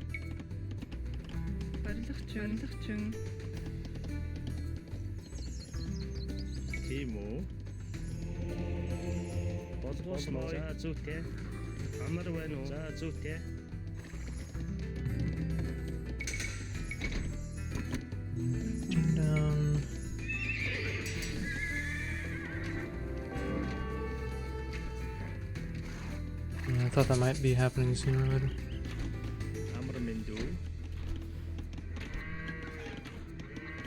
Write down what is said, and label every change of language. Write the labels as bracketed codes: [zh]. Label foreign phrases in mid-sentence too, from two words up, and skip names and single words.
[mn] Барилгачин. Тийм үү? Болгоосон уу? За зүйтэй. Амар байна уу? За зүйтэй. [en] Down. Yeah, I thought that might be happening sooner or later. [mn] Амар минь дүү.